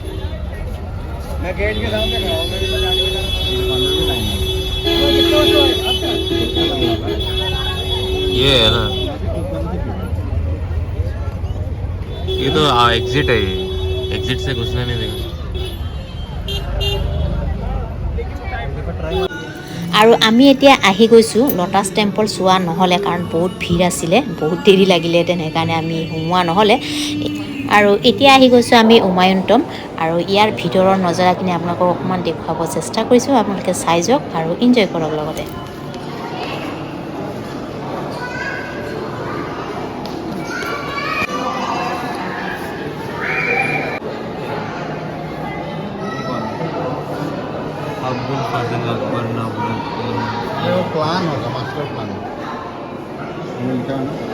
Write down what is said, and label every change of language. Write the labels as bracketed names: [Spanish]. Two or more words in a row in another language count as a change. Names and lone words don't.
[Hindi] मैं गेट के सामने खड़ा हूँ, ये है ना, ये तो एग्जिट है, ये एग्जिट से घुसने नहीं देगा। [Assamese] আৰু আমি এতিয়া আহি গৈছোঁ লোটাছ টেম্পল চোৱা নহ'লে, কাৰণ বহুত ভিৰ আছিলে, বহুত দেৰি লাগিলে, সেইকাৰণে আমি সোমোৱা নহ'লে। আৰু এতিয়া আহি গৈছোঁ আমি উমায়ুন টম, আৰু ইয়াৰ ভিতৰৰ নজাৰাখিনি আপোনালোকক অকণমান দেখুৱাব চেষ্টা কৰিছোঁ। আপোনালোকে চাই যাওক আৰু এনজয় কৰক লগতে। [Hindi] ये वो प्लान होगा, [English] master plan [Hindi] उनका ना।